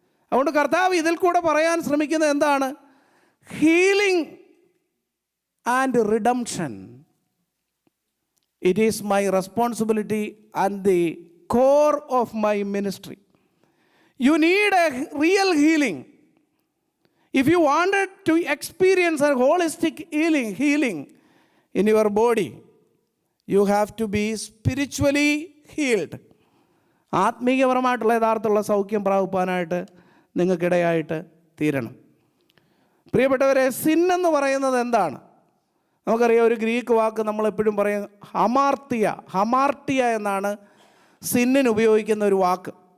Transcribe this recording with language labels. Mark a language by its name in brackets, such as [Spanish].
[Malayalam] അതുകൊണ്ട് കർത്താവ് ഇതിൽ കൂടെ പറയാൻ ശ്രമിക്കുന്നത് എന്താണ്? [English] Healing and redemption. It is my responsibility and the core of my ministry. You need a real healing. If you wanted to experience a holistic healing in your body, you have to be spiritually healed. [Malayalam] ആത്മീയപരമായിട്ടുള്ള യഥാർത്ഥമുള്ള സൗഖ്യം പ്രാപിപ്പാനായിട്ട് നിങ്ങൾക്കിടയായിട്ട് തീരണം. പ്രിയപ്പെട്ടവരെ, sin എന്ന് പറയുന്നത് എന്താണ്? നമുക്കറിയാം, ഒരു Greek വാക്ക് നമ്മളെപ്പോഴും പറയും ഹമാർട്ടിയ എന്നാണ് സിന്നിന് ഉപയോഗിക്കുന്ന ഒരു വാക്ക്.